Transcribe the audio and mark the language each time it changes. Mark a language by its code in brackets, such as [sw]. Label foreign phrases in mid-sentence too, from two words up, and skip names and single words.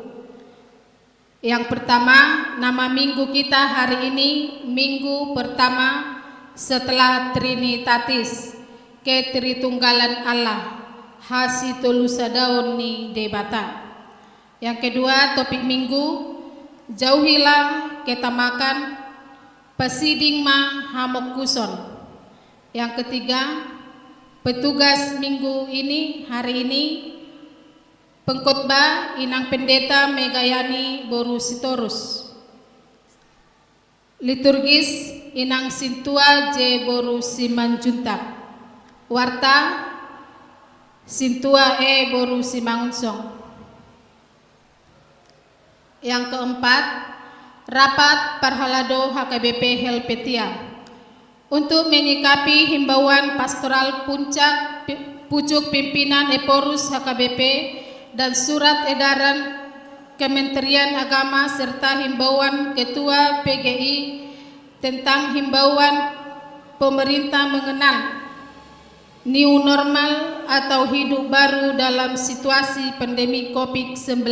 [id] Yang pertama, nama minggu kita hari ini, minggu pertama setelah Trinitatis, Ketritunggalan Allah, [bbc] Hasitolusadao ni debata. [id] Yang kedua, topik minggu, jauhilah ketamakan, [bbc] pesiding ma hamok kuson. [id] Yang ketiga, petugas minggu ini, hari ini, pengkhotbah Inang Pendeta Megayani Boru Sitorus. Liturgis Inang Sintua J Boru Simanjuntak. Warta Sintua E Boru Simangunsong. Yang keempat, rapat Parhalado HKBP Helvetia untuk menyikapi himbauan pastoral pucuk pimpinan Eporus HKBP dan surat edaran Kementerian Agama serta himbauan Ketua PGI tentang himbauan pemerintah mengenal [en] new normal [id] atau hidup baru dalam situasi pandemi COVID-19.